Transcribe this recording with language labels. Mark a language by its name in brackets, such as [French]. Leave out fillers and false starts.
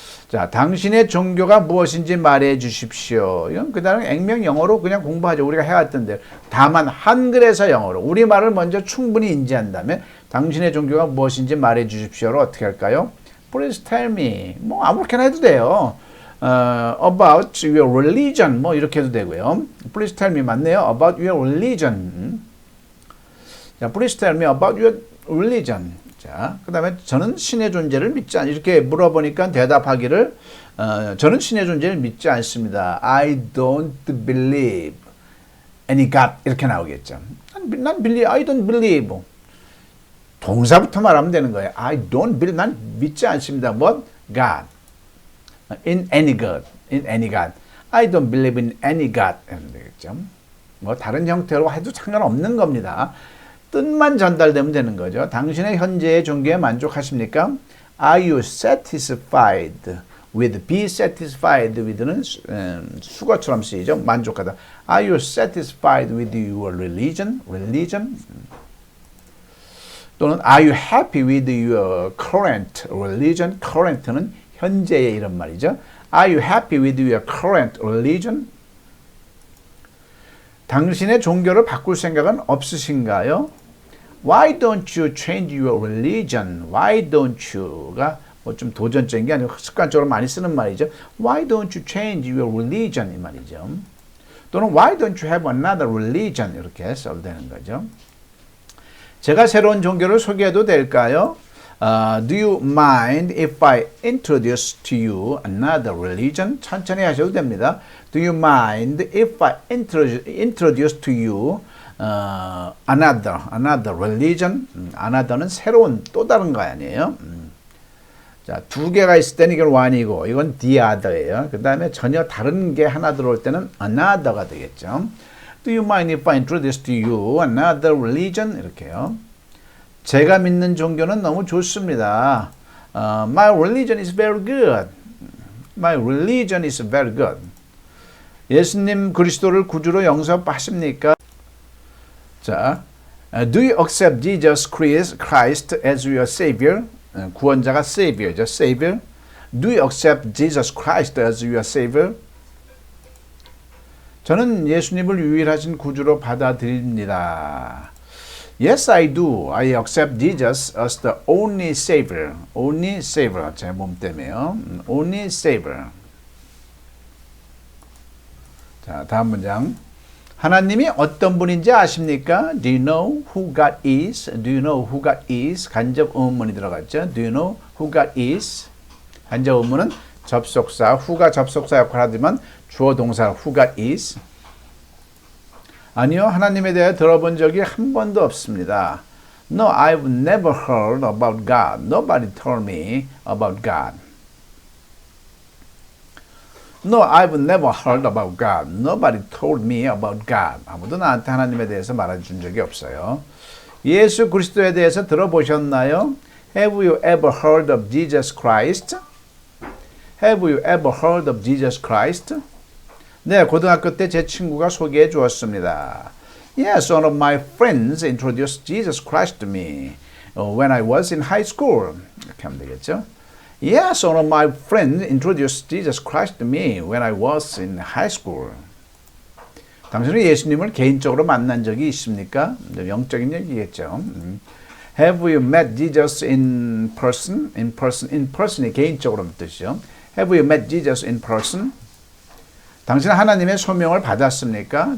[Korean] 자, 당신의 종교가 무엇인지 말해 주십시오. 이건 그다음 액면 영어로 그냥 공부하죠. 우리가 해왔던데. 다만 한글에서 영어로 우리말을 먼저 충분히 인지한 다음에 당신의 종교가 무엇인지 말해 주십시오로 어떻게 할까요? [English] Please tell me. [Korean] 뭐 아무렇게나 해도 돼요. [English] About your religion. [Korean] 뭐 이렇게 해도 되고요. [English] Please tell me [Korean] 맞네요. [English] About your religion. 자, Please tell me about your religion. [Korean] 자, 그 다음에 저는 신의 존재를 믿지 않 이렇게 물어보니까 대답하기를 저는 신의 존재를 믿지 않습니다. [English] I don't believe any God [Korean] 이렇게 나오겠죠. 난 [English] believe, I don't believe. [Korean] 동사부터 말하면 되는 거예요. [English] I don't believe, [Korean] 난 믿지 않습니다. [English] What? God. In any God. In any God. I don't believe in any God. [Korean] 이러면 되겠죠. 뭐 다른 형태로 해도 상관없는 겁니다. 뜻만 전달되면 되는 거죠. 당신의 현재의 종교에 만족하십니까? [English] Are you satisfied with? Be satisfied with [Korean] 는 수거처럼 쓰이죠. 만족하다. [English] Are you satisfied with your religion? Religion? [Korean] 또는 [English] Are you happy with your current religion? [Korean] Current는 현재의 이런 말이죠. [English] Are you happy with your current religion? [Korean] 당신의 종교를 바꿀 생각은 없으신가요? [English] Why don't you change your religion? Why don't you [Korean] 가 뭐 좀 도전적인 게 아니고 습관적으로 많이 쓰는 말이죠. [English] Why don't you change your religion? [Korean] 이 말이죠. 또는 [English] Why don't you have another religion? [Korean] 이렇게 써도 되는 거죠. 제가 새로운 종교를 소개해도 될까요? [English] Do you mind if I introduce to you another religion? [Korean] 천천히 하셔도 됩니다. [English] Do you mind if I introduce to you another religion? [Korean] another는 새로운 또 다른 거 아니에요? 자, 두 개가 있을 때는 이건 one이고 이건 the other예요. 그 다음에 전혀 다른 게 하나 들어올 때는 another가 되겠죠. [English] Do you mind if I introduce to you another religion? [Korean] 이렇게요. 제가 믿는 종교는 너무 좋습니다. [English] My religion is very good. My religion is very good. [Korean] 예수님 그리스도를 구주로 영접하십니까? 자, [English] Do you accept Jesus Christ as your Savior? [Korean] 구원자가 Savior죠. [English] Savior. Do you accept Jesus Christ as your Savior? [Korean] 저는 예수님을 유일하신 구주로 받아들입니다. [English] Yes, I do. I accept Jesus as the only Savior. Only Savior. [Korean] 제 몸 때문에요. [English] Only Savior. [Korean] 자, 다음 문장. 하나님이 어떤 분인지 아십니까? [English] Do you know who God is? Do you know who God is? [Korean] 간접 의문문이 들어갔죠. [English] Do you know who God is? [Korean] 간접 의문은 접속사, who가 접속사 역할을 하지만 주어 동사 [English] who God is. [Korean] 아니요, 하나님에 대해 들어본 적이 한 번도 없습니다. [English] No, I've never heard about God. Nobody told me about God. No, I've never heard about God. Nobody told me about God. [Korean] 아무도 나한테 하나님에 대해서 말해준 적이 없어요. 예수 그리스도에 대해서 들어보셨나요? [English] Have you ever heard of Jesus Christ? Have you ever heard of Jesus Christ? [Korean] 네, 고등학교 때 제 친구가 소개해 주었습니다. [English] Yes, one of my friends introduced Jesus Christ to me when I was in high school. [Korean] 이렇게 하면 되겠죠? [English] Yes, one of my friends introduced Jesus Christ to me when I was in high school. [Korean] 당신은 예수님을 개인적으로 만난 적이 있습니까? 영적인 얘기겠죠. [English] Have you met Jesus in person? In person [Korean] 이 개인적으로 뜻이죠. [English] Have you met Jesus in person? [Korean] 당신은 하나님의 소명을 받았습니까?